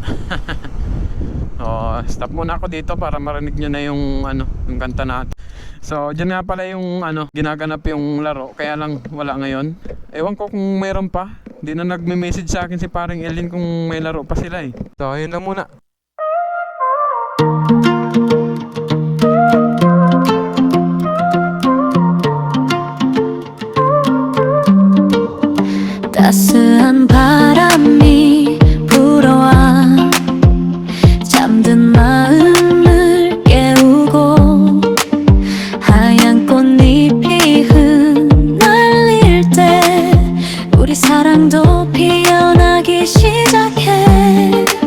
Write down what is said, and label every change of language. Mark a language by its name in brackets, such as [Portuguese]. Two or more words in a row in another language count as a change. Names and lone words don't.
[Filipino] Stop muna ako dito para marinig nyo na yung yung kanta natin. So dyan nga pala yung ginaganap yung laro. Kaya lang wala ngayon. Ewan ko kung meron pa. Hindi na nagme-message sa akin si paring Elin kung may laro pa sila eh. So yun lang muna. [Korean] 따스한 바람이 불어와 잠든 마음을 깨우고 하얀 꽃잎이 흩날릴 때 우리 사랑도 피어나기 시작해